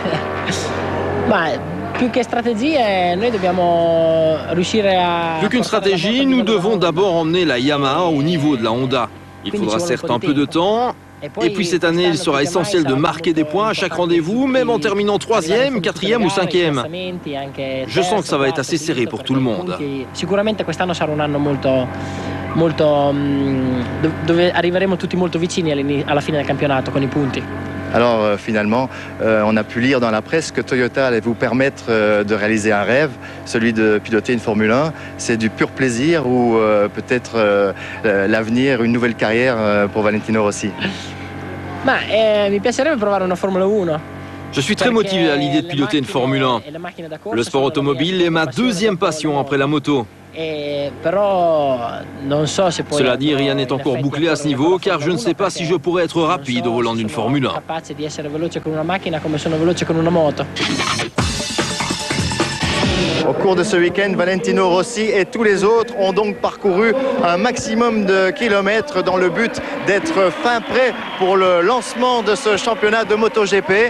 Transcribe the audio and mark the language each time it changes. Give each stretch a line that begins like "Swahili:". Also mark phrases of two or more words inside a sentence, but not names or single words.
French: Plus qu'une stratégie, nous devons d'abord emmener la Yamaha au niveau de la Honda. Il faudra certes un peu de temps. Et puis cette année, il sera essentiel de marquer des points à chaque rendez-vous, même en terminant 3e, 4e ou 5e. Je sens que ça va être assez serré pour tout le monde.
Italian: Arriveremo tutti molto vicini alla fine del campionato con i punti.
French: Alors finalement, on a pu lire dans la presse que Toyota allait vous permettre de réaliser un rêve, celui de piloter une Formule 1. C'est du pur plaisir ou peut-être l'avenir, une nouvelle carrière pour Valentino Rossi?
Italian: Mi piacerebbe provare una Formula 1.
French: Je suis très motivé à l'idée de piloter une Formule 1. Le sport automobile est ma deuxième passion après la moto. Cela dit, rien n'est encore bouclé à ce niveau car je ne sais pas si je pourrais être rapide au volant d'une Formule 1. Au cours de ce week-end, Valentino Rossi et tous les autres ont donc parcouru un maximum de kilomètres dans le but d'être fin prêt pour le lancement de ce championnat de MotoGP.